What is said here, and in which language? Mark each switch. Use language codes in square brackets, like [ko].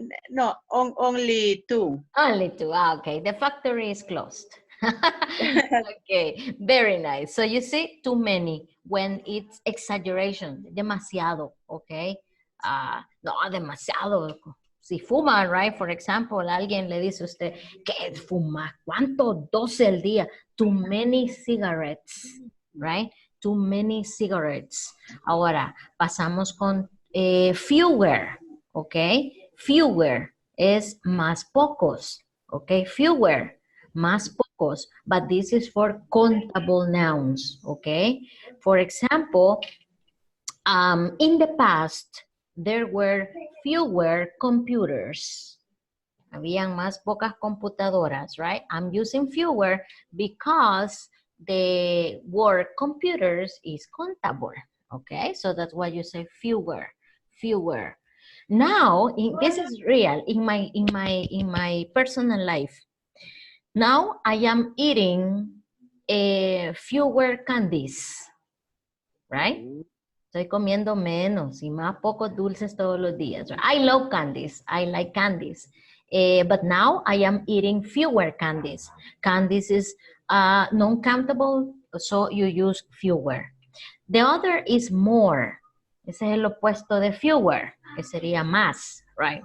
[en] No, only 2. Only 2. Ah, okay, the factory is closed. Okay, very nice. So you see, too many when it's exaggeration, [es] demasiado, [en] okay? [es] No, demasiado. Si fuman, right? [en] For example, [es] alguien le dice a usted, ¿qué fuma? ¿Cuánto? 12 al día. [en] Too many cigarettes, right? Too many cigarettes. [es] Ahora, pasamos con [en] fewer, okay? [es] Fewer es más pocos, okay? [en] Fewer, [es] más pocos, [en] but this is for countable nouns, okay? For example, in the past, there were fewer computers. [es] Habían más pocas computadoras, right? [en] I'm using fewer because the word computers is countable, okay? So that's why you say fewer, fewer. Now, this is real in my personal life. Now I am eating fewer candies, right? [es] Estoy comiendo menos y más pocos dulces todos los días. [en] I love candies. I like candies. But now I am eating fewer candies. Candies is non-countable, so you use fewer. The other is more. [es] Ese es el opuesto de fewer, que sería más, right?